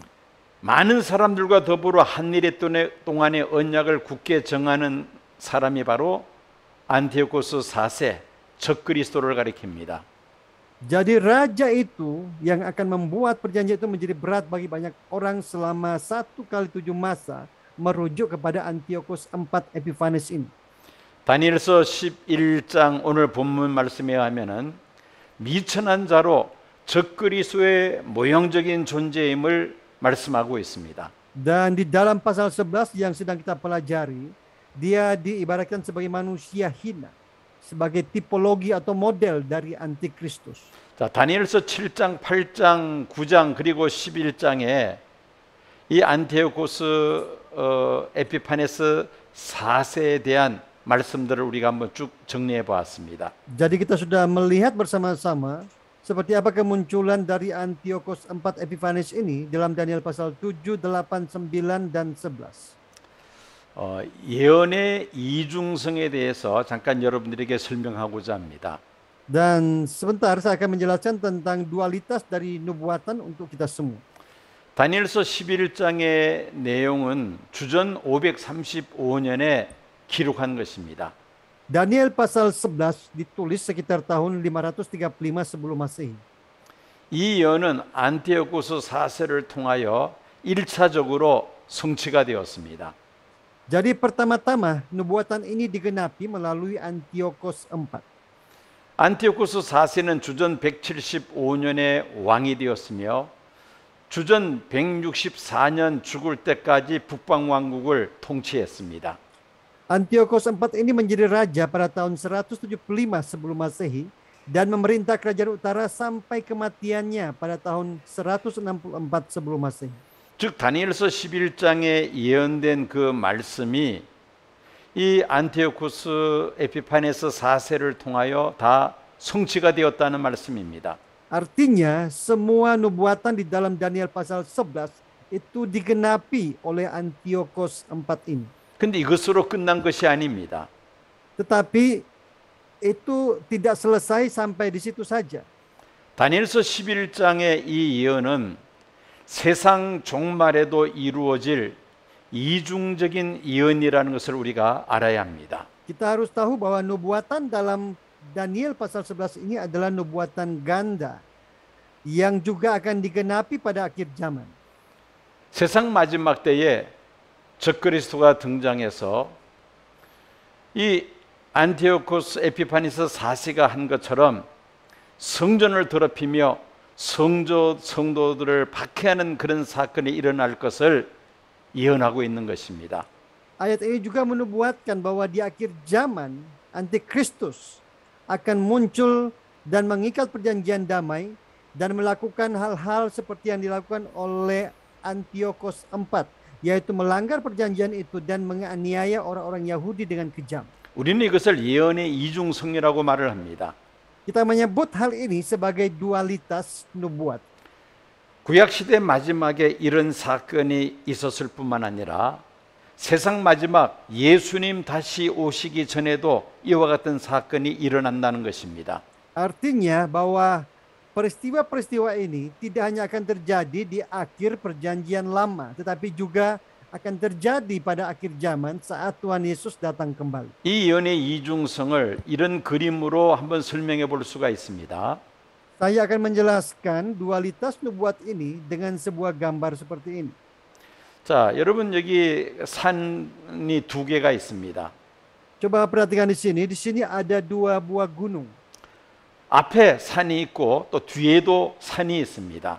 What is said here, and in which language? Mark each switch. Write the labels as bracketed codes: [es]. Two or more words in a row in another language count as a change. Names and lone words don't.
[ko] 많은 사람들과 더불어 한 일의 동안의 언약을 굳게 정하는 사람이 바로 안티오코스 4세 적그리스도를 가리킵니다. [id] Jadi raja itu yang akan membuat perjanjian itu menjadi berat bagi banyak orang selama 1 kali 7 masa merujuk kepada Antiochus IV Epiphanes ini. [ko] 다니엘서 11장 오늘 본문 말씀에 하면은 미천한 자로 적그리스도의 모형적인 존재임을 말씀하고 있습니다. [id] Dan di dalam pasal 11 yang sedang kita pelajari, dia diibaratkan sebagai manusia hina, sebagai tipologi atau model dari antikristus. [ko] 자, 다니엘서 7장, 8장, 9장 그리고 11장에 이 안티오코스 에피파네스 4세에 대한 말씀들을 우리가 한번 쭉 정리해 보았습니다. [id] Jadi kita sudah melihat bersama-sama seperti apa kemunculan dari Antiochus IV Epiphanes ini dalam Daniel pasal 7, 8, 9, dan 11. [ko] 예언의 이중성에 대해서 잠깐 여러분들에게 설명하고자 합니다. [id] Dan sebentar saya akan menjelaskan tentang dualitas dari nubuatan untuk kita semua. [ko] 다니엘서 11장의 내용은 주전 535년에 기록한 것입니다. [id] Daniel pasal 11 ditulis sekitar tahun 535 sebelum Masehi. [ko] 이 예언은 안티오코스 4세를 통하여 1차적으로 성취가 되었습니다. [id] Jadi pertama-tama nubuatan ini digenapi melalui Antiochus IV. [ko] 안티오코스 4세는 주전 175년에 왕이 되었으며 주전 164년 죽을 때까지 북방 왕국을 통치했습니다. [id] Antiochus IV ini menjadi raja pada tahun 175 sebelum Masehi dan memerintah kerajaan utara sampai kematiannya pada tahun 164 sebelum Masehi. [ko] 즉 다니엘서 11장에 예언된 그 말씀이 이 안티오코스 에피파네스 4세를 통하여 다 성취가 되었다는 말씀입니다. [id] Artinya semua nubuatan di dalam Daniel pasal 11 itu digenapi oleh Antiochus IV ini. [ko] 근데 이것으로 끝난 것이 아닙니다. [id] Tetapi itu tidak selesai sampai di situ saja. [ko] 다니엘서 11장의 이 예언은 세상 종말에도 이루어질 이중적인 예언이라는 것을 우리가 알아야 합니다. [id] Kita harus tahu bahwa nubuatan dalam Daniel pasal 11 ini adalah nubuatan ganda. yang juga akan digenapi pada akhir zaman. [ko] 세상 마지막 때에 적그리스도가 등장해서 이 안티오코스 에피파니스 4세가 한 것처럼 성전을 더럽히며 성도들을 박해하는 그런 사건이 일어날 것을 예언하고 있는 것입니다. [id] Ayat ini juga menubuatkan bahwa di akhir zaman Antikristus akan muncul dan mengikat perjanjian damai dan melakukan hal-hal seperti yang dilakukan oleh Antiochus IV, yaitu melanggar perjanjian itu dan menganiaya orang-orang Yahudi dengan kejam. [ko] 우리는 이것을 예언의 이중성이라고 말을 합니다. [id] Kita menyebut hal ini sebagai dualitas nubuat. [ko] 구약 시대 마지막에 이런 사건이 있었을 뿐만 아니라 세상 마지막 예수님 다시 오시기 전에도 이와 같은 사건이 일어난다는 것입니다. [id] Artinya bahwa peristiwa-peristiwa ini tidak hanya akan terjadi di akhir perjanjian lama, tetapi juga akan terjadi pada akhir zaman saat Tuhan Yesus datang kembali. [ko] 이 예언의 이중성을 이런 그림으로 한번 설명해 볼 수가 있습니다. [id] Saya akan menjelaskan dualitas nubuat ini dengan sebuah gambar seperti ini. [ko] 자, 여러분 여기 산이 두 개가 있습니다. [id] Coba perhatikan di sini ada dua buah gunung. [ko] 앞에 산이 있고 또 뒤에도 산이 있습니다.